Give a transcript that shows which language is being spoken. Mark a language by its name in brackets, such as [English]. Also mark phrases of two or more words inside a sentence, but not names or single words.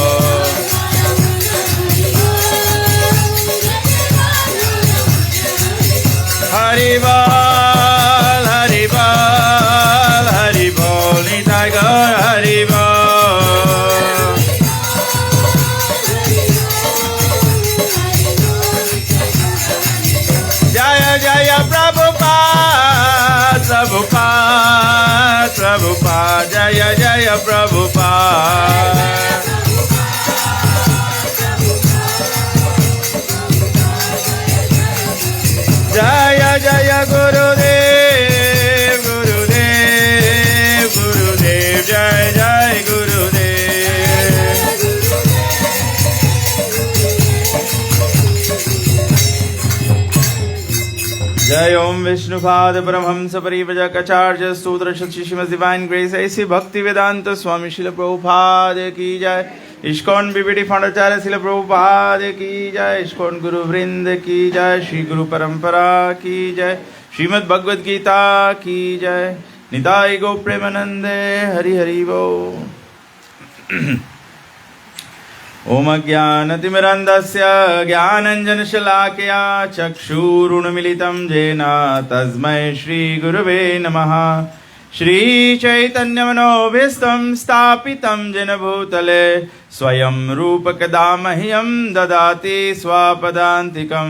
[Hindi] हरि बोल, हरि बोल, हरि बोल, निताई गौर हरि बोल। जय जय प्रभुपाद, प्रभुपाद, प्रभुपाद, जय जय प्रभुपाद। जय जय गुरुदेव, गुरुदेव, गुरुदेव, जय जय गुरुदेव। जय ओम विष्णुपाद परमहंस परिव्राजकाचार्य सूत्र श्रीमद् [English] divine grace [Hindi] ऐसी भक्ति वेदांत स्वामी श्रील प्रभुपाद की जय। इस्कॉन बीबीडी फाउंडाचार्य श्रील प्रभुपाद की जय। इस्कॉन गुरु वृंद की जय। श्री गुरु परंपरा की जय। श्रीमद् भगवद गीता की जय। निताई गो प्रेमानंदे हरि हरि बोल। [Sanskrit] ओम अज्ञानतिमिरन्धस्य ज्ञानञ्जनशलाकया चक्षुरुन्मीलितं येन तस्मै श्रीगुरवे नमः। श्रीचैतन्यमनोभीष्टं स्थापितं येन भूतले स्वयं रूपकदा मह्यं ददाति स्वपदान्तिकम्।